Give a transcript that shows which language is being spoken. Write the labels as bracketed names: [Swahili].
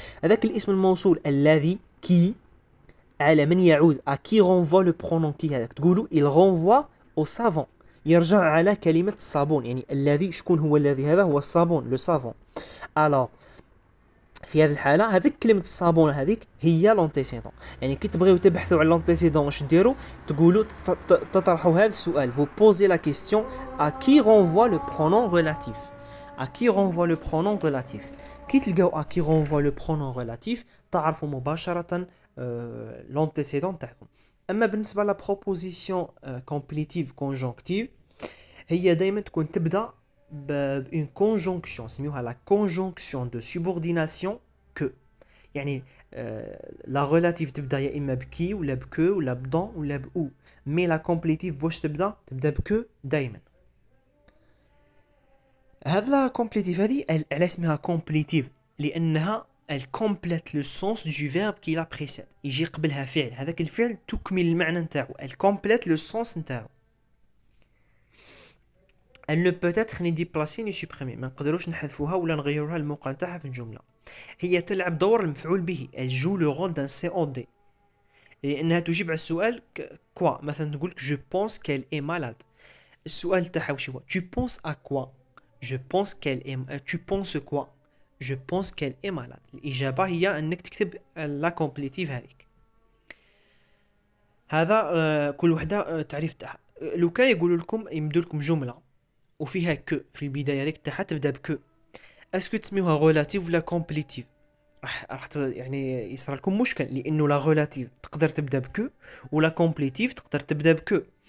[Arabic] هذاك الاسم الموصول الذي كي على من يعود، [French] à qui renvoie le pronom qui، [Arabic] هذاك تقولوا [French] il renvoie au savon، [Arabic] يرجع على كلمة الصابون، يعني الذي، شكون هو الذي؟ هذا هو الصابون، لو سافون. alors في هذه الحالة هذيك كلمة الصابون هذيك هي لونتيسيدون. يعني كي تبغيو تبحثوا على لونتيسيدون واش ديروا؟ تقولوا تطرحوا هذا السؤال، [French] vous posez la question à qui renvoie le pronom relatif، à qui renvoie le pronom relatif. [Arabic] كي تلقاو [French] à qui renvoie le pronom relatif [Arabic] تعرفوا مباشرة لونتيسيدون تاعكم. اما بالنسبه لا بروبوزيسيون كومبليتيف كونجونكتيف، هي دائما تكون تبدا بون كونجونكسيون، سميوها لا كونجونكسيون دو سوبورديناسيون كو، يعني لا ريلاتيف تبدا يا اما بكي ولا بكو ولا بدون ولا بو، مي لا كومبليتيف باش تبدا بكو دائما. هاد لا كومبليتيف هذه على اسمها كومبليتيف لانها [French] elle complète le sens du verbe qui la précède، [Arabic] يجي قبلها فعل، هذاك الفعل تكمل المعنى نتاعو، [French] elle complète le sens [Arabic] نتاعو. [French] elle ne peut être ni déplacée ni supprimée، [Arabic] ما نقدروش نحذفوها ولا نغيروها الموقع نتاعها في الجملة. هي تلعب دور المفعول به، [French] elle joue le rôle d'un COD، [Arabic] لأنها تجيب على السؤال كوا. [French] مثلا تقولك je pense qu'elle est malade، [Arabic] السؤال تاعها وش هو؟ [French] tu penses à quoi؟ je pense qu'elle est tu penses quoi؟ je pense qu'elle est malade. [Arabic] الإجابة هي أنك تكتب لا كومبليتيف هذيك. هذا كل وحدة تعريف تاعها. لو كان يقولوا لكم يمدوا لكم جملة وفيها كو في البداية هذيك تاعها تبدا بكو، اسكو تسميوها ريلاتيف ولا كومبليتيف؟ راح يعني يصرى لكم مشكل، لانه لا ريلاتيف تقدر تبدا بكو ولا كومبليتيف تقدر تبدا بكو.